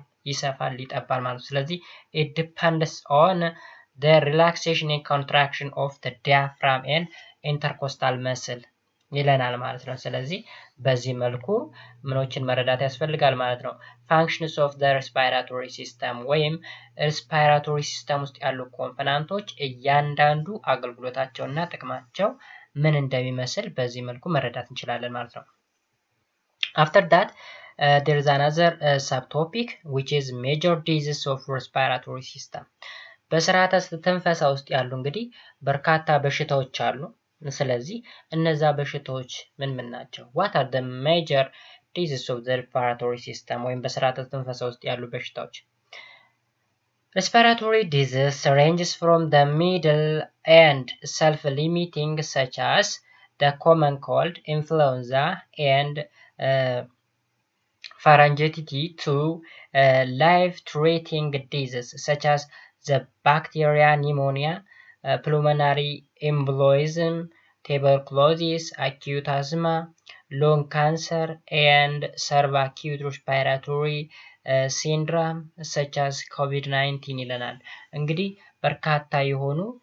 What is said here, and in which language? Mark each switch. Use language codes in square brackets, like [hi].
[am] ይሰፋል ይጠባል ማለት ነው። ስለዚህ [en] it depends on the relaxation and contraction of the diaphragm and intercostal muscle [am] ይለናል ማለት ነው። ስለዚህ በዚህ መልኩ ምኖችን መረዳት ያስፈልጋል ማለት ነው። [en] functions of the respiratory system [am] ወይም respiratory system ውስጥ ያሉ ኮምፖነንቶች እያንዳንዱ አገልግሎታቸውና ጥቅማቸው ምን እንደሚመስል በዚህ መልኩ መረዳት እንችላለን ማለት ነው። [en] after that there is another subtopic which is major diseases of respiratory system. [am] በስርዓተ ትንፈሳ ውስጥ ያሉ እንግዲህ በርካታ በሽታዎች አሉ። ስለዚህ እነዛ በሽታዎች ምን ምን ናቸው? [en] What are the major diseases of the respiratory system [am] ወይም በስርዓተ ትንፈሳ ውስጥ ያሉ በሽታዎች? [en] Respiratory disease ranges from the middle and self-limiting such as the common cold, influenza, and pharyngitis to life-threatening diseases such as the bacteria pneumonia, pulmonary embolism, tuberculosis, acute asthma, lung cancer, and subacute respiratory syndrome such as COVID-19 [am] ይለናል። እንግዲህ በርካታ የሆኑ